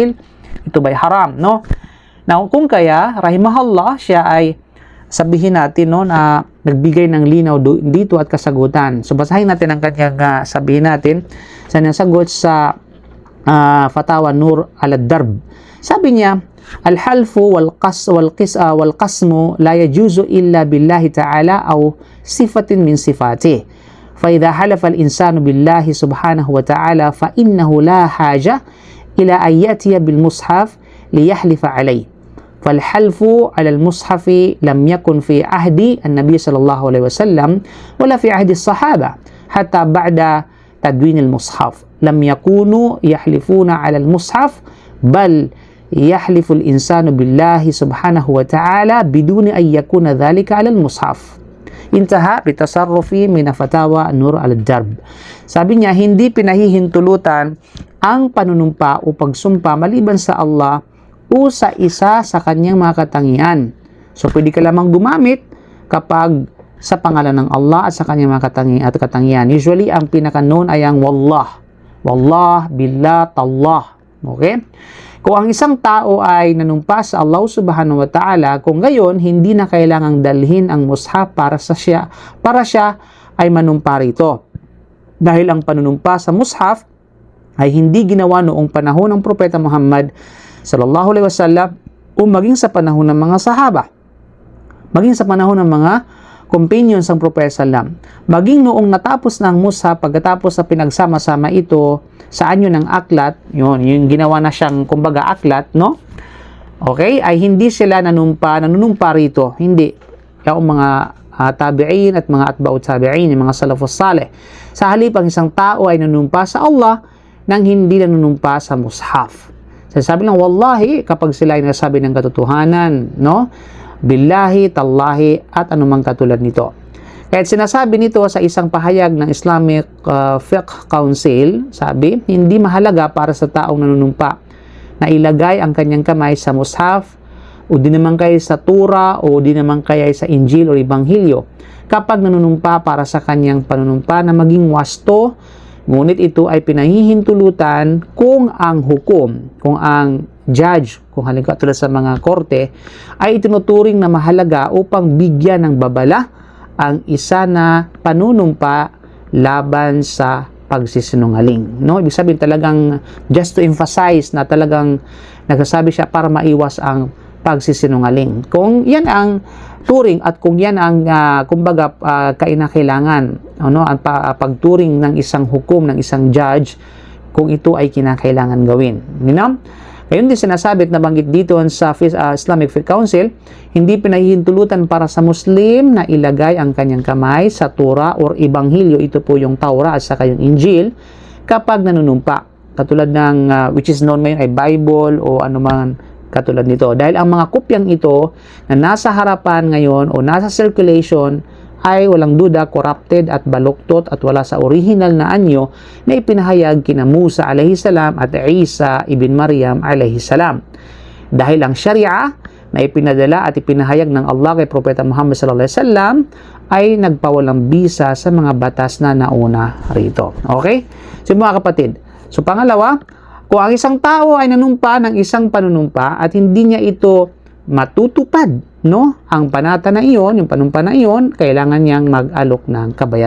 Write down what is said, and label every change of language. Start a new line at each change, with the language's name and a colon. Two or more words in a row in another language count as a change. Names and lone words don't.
Filipino: Ito ba ay haram? No? Now, kung kaya, rahimahullah, siya ay sabihin natin no, na nagbigay ng linaw dito at kasagutan. So basahin natin ang kanyang sabihin natin sa nasagot sa Fatawa Nur al-Darb. Sabi niya,
Arabic: الحلف والقسم لا يجوز إلا بالله تعالى أو صفة من صفاته. فإذا حلف الإنسان بالله سبحانه وتعالى فإنه لا حاجة إلى أن يأتي بالمصحف ليحلف عليه. فالحلف على المصحف لم يكن في عهد النبي صلى الله عليه وسلم ولا في عهد الصحابة حتى بعد تدوين المصحف لم يكونوا يحلفون على المصحف بل يحلف الإنسان بالله سبحانه وتعالى بدون أن يكون ذلك على المصحف. انتهى بتصرف من فتاوى نور الدرب.
Filipino: Sabi niya, hindi pinahihintulutan ang panunumpa o pagsumpa maliban sa Allah o sa isa sa kanyang mga katangian. So, pwede ka lamang gumamit kapag sa pangalan ng Allah at sa kanyang mga katangian. Usually, ang pinaka-known ay ang wallah.
Arabic: والله، بالله، تالله.
Filipino: Okay? Kung ang isang tao ay nanumpa sa Allah
Arabic: سبحانه وتعالى,
Filipino: kung gayon, hindi na kailangang dalhin ang mushaf para siya ay manumpa rito. Dahil ang panunumpa sa mushaf ay hindi ginawa noong panahon ng Propeta Muhammad
Arabic: صلى الله عليه وسلم
Filipino: o maging sa panahon ng mga sahaba, maging sa panahon ng mga companions ng Propeta sallam, maging noong natapos ng mushaf, pagkatapos sa pinagsama-sama ito sa anyo ng aklat, yung ginawa na siyang kumbaga aklat, no? Okay, ay hindi sila nanunumpa rito, hindi yung mga tabi'in at mga
Arabic: أتباع التابعين,
Filipino: yung mga
Arabic: السلف الصالح.
Filipino: Sa halip, ang isang tao ay nanunumpa sa Allah nang hindi nanunumpa sa mushaf. Sabi lang, wallahi, kapag sila ay nasabi ng katotohanan, no?
Arabic: بالله، تالله,
Filipino: at anumang katulad nito. Kahit sinasabi nito sa isang pahayag ng Islamic Fiqh Council, sabi, hindi mahalaga para sa taong nanunumpa na ilagay ang kanyang kamay sa mushaf o di naman kaya sa Tura o di naman kaya sa Injil o Ibanghilyo kapag nanunumpa para sa kanyang panunumpa na maging wasto. Ngunit ito ay pinahihintulutan kung ang hukom, kung ang judge, kung halimbawa tulad sa mga korte, ay itinuturing na mahalaga upang bigyan ng babala ang isa na panunumpa laban sa pagsisinungaling. No? Ibig sabihin talagang
English: just to emphasize
Filipino: na talagang nagsasabi siya para maiwas ang pagsisinungaling. Kung yan ang turing at kung yan ang kumbaga kainakailangan, ano, ang pagturing ng isang hukom, ng isang judge, kung ito ay kinakailangan gawin.
English: You know?
Filipino: Ngayon din sinasabi at nabanggit dito sa Islamic Fiqh Council, hindi pinahihintulutan para sa Muslim na ilagay ang kanyang kamay sa Tura or Ibanghilyo, ito po yung Taura at saka yung Injil, kapag nanunumpa. Katulad ng,
English: which is known
Filipino: ngayon ay Bible o anuman katulad nito. Dahil ang mga kopyang ito na nasa harapan ngayon o nasa circulation ay walang duda corrupted at baluktot at wala sa original na anyo na ipinahayag kina Musa
Arabic: عليه السلام
Filipino: at Isa ibn Maryam
Arabic: عليه السلام.
Filipino: Dahil ang Sharia na ipinadala at ipinahayag ng Allah kay Propeta Muhammad
Arabic: صلى الله عليه وسلم
Filipino: ay nagpawalang bisa sa mga batas na nauna rito. Okay? So mga kapatid, so pangalawa, kung ang isang tao ay nanumpa ng isang panunumpa at hindi niya ito matutupad, no? Ang panata na iyon, yung panumpa na iyon, kailangan niyang mag-alok ng kabayaran.